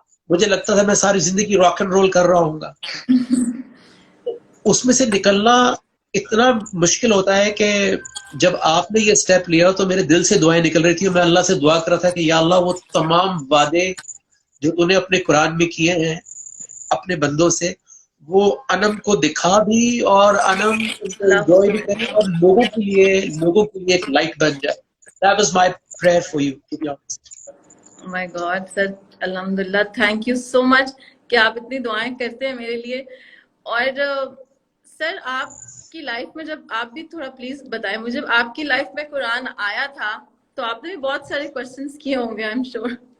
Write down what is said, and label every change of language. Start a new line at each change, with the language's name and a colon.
Urdu: مجھے لگتا تھا میں ساری زندگی راک اینڈ رول کر رہا ہوں گا. اس میں سے نکلنا اتنا مشکل ہوتا ہے کہ جب آپ نے یہ سٹیپ لیا تو میرے دل سے دعائیں نکل رہی تھی, اور میں اللہ سے دعا کر رہا تھا کہ یا اللہ, وہ تمام وعدے جو تو نے اپنے قرآن میں کیے ہیں اپنے بندوں سے, وہ انم کو دکھا بھی, اور انم ان کو انجوائے بھی کرے, اور لوگوں کے لیے ایک لائٹ بن جائے.
English: That was my prayer for you, to be honest. My God sir,
Urdu: الحمدللہ,
English: thank you so much
Urdu: کہ آپ اتنی دعائیں کرتے ہیں میرے لیے. اور سر آپ کی لائف میں جب, آپ بھی تھوڑا پلیز بتائیں مجھے, آپ کی لائف میں قرآن آیا تھا تو آپ نے بھی بہت سارے کوشچنس کیے ہوں گے,
English: I am sure.